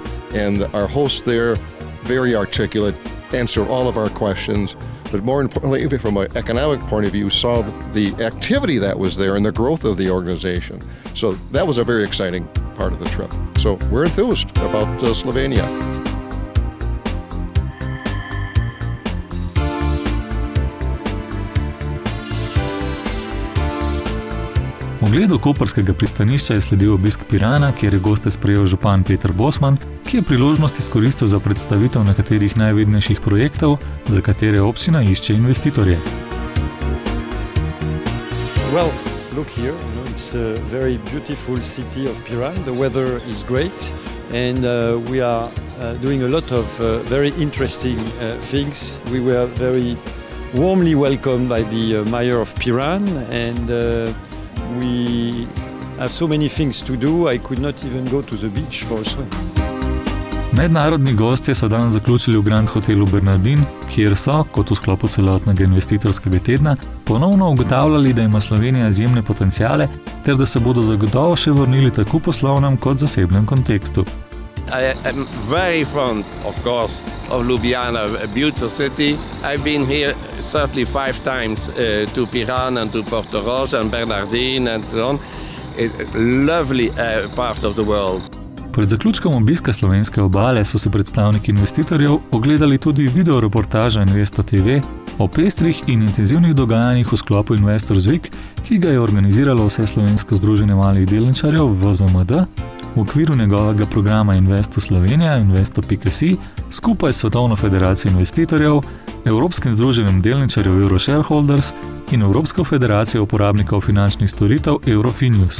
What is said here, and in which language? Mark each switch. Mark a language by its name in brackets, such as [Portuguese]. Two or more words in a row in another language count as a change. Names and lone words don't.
[English] And our host there, very articulate, answered all of our questions. But more importantly, from an economic point of view, saw the activity that was there and the growth of the organization. So that was a very exciting part of the trip. So we're enthused about Slovenia. [Slovenian] Ogledu koprskega pristanišča je sledil obisk Pirana, kjer je goste sprejel župan Peter Bosman, ki je priložnost izkoristil za predstavitev nekaterih najvidnejših projektov, za katere občina išče investitorje. [English] Well, look here, it's a very beautiful city of Piran. The weather is great and we are doing a lot of very interesting things. We were very warmly welcomed by the mayor of Piran and we have so many things to do, I could not even go to the beach for a swim. [Slovenian] Mednarodni gostje so dan zaključili v Grand Hotelu Bernardin, kjer so, kot v sklopu celotnega investitorskega tedna, ponovno ugotavljali, da ima Slovenija izjemne potenciale ter da se bodo zagotovo še vrnili tako v poslovnem kot zasebnem kontekstu. [English] I am very fond, of course, of Ljubljana, a beautiful city. I've been here certainly 5 times to Piran and to Portorož and Bernardin and so on. It's a lovely part of the world. [Slovenian] Pred zaključkom obiska slovenske obale so se predstavniki investitorjev ogledali tudi videoreportažo Investo TV o pestrih in intenzivnih dogajanjih v sklopu [English] Investors Week, [Slovenian] ki ga je organiziralo Vseslovensko združenje malih delničarjev VZMD v okviru njegovega programa Investo Slovenija, Investo.si, skupaj s Svetovno federacijo investitorjev, Evropskim združenjem delničarjev Euroshareholders in Evropsko federacijo uporabnikov finančnih storitev Eurofinius.